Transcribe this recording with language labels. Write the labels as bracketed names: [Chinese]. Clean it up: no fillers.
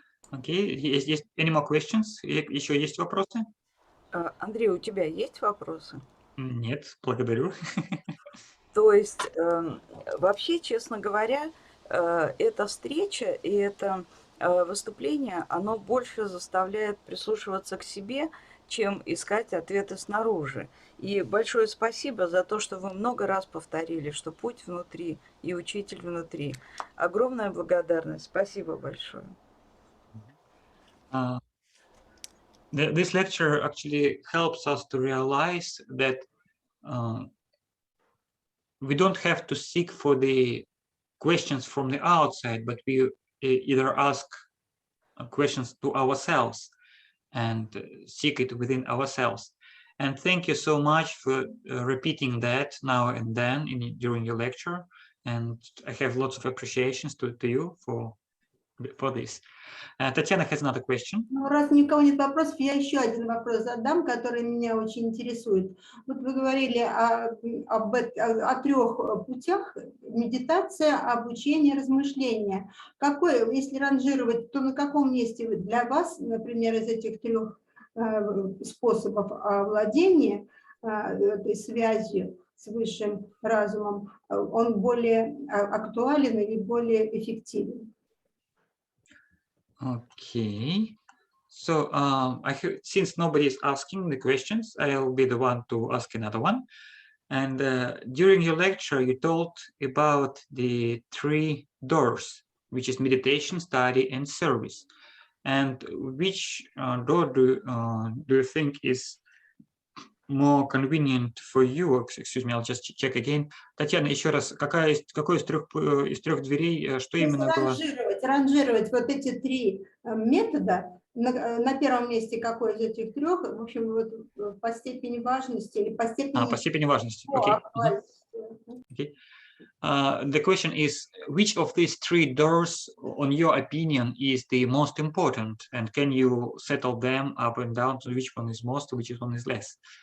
[Russian] Окей, есть [English] any more questions? [Russian] Еще есть вопросы? Андрей, у тебя есть вопросы? Нет, благодарю. То есть, вообще, честно говоря, эта встреча и это выступление, оно больше заставляет прислушиваться к себе, чем искать ответы снаружи. И большое спасибо за то, что вы много раз повторили, что путь внутри и учитель внутри. Огромная благодарность. Спасибо большое. [English] This lecture actually helps us to realize that we don't have to seek for the questions from the outside, but we either ask questions to ourselves and seek it within ourselves. And thank you so much for repeating that now and then during your lecture. And I have lots of appreciations to you for this. Татьяна has another question. [Russian] Ну, раз ни у кого нет вопросов, я еще один вопрос задам, который меня очень интересует. Вот вы говорили о трех путях: медитация, обучение, размышление. Какой, если ранжировать, то на каком месте для вас, например, из этих трех способов овладения этой связью, с высшим разумом, он более актуален и более эффективен. [English] Okay. So since nobody is asking the questions, I'll be the one to ask another one. And during your lecture, you told about the 3 doors, which is meditation, study, and service. And which door do you think is more convenient for you? Excuse me, I'll just check again. [Russian] Татьяна, еще раз, какой из трех дверей, что именно было? Ранжировать вот эти 3 метода, на первом месте какой из этих 3, в общем, вот, по степени важности или по степени... по степени важности, окей. [English] Okay. The question is, which of these 3 doors, on your opinion, is the most important? And can you settle them up and down to which one is most, which one is less?